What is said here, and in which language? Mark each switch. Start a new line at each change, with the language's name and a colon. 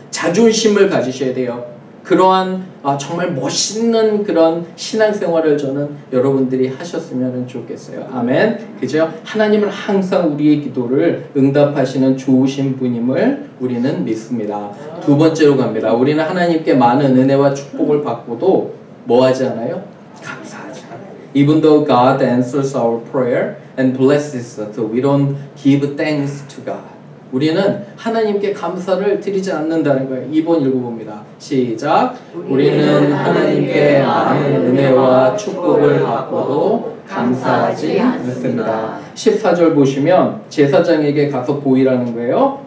Korean: 자존심을 가지셔야 돼요. 그러한 정말 멋있는 그런 신앙생활을 저는 여러분들이 하셨으면 좋겠어요. 아멘. 그죠? 하나님은 항상 우리의 기도를 응답하시는 좋으신 분임을 우리는 믿습니다. 두 번째로 갑니다. 우리는 하나님께 많은 은혜와 축복을 받고도 뭐 하지 않아요? 감사하지 않아요.
English: Even though God answers our prayer and blesses us, we don't give thanks to God.
Korean: 우리는 하나님께 감사를 드리지 않는다는 거예요. 2번 읽어봅니다. 시작. 우리는 하나님께 많은 은혜와 축복을 받고도 감사하지 않습니다. 14절 보시면 제사장에게 가서 보이라는 거예요.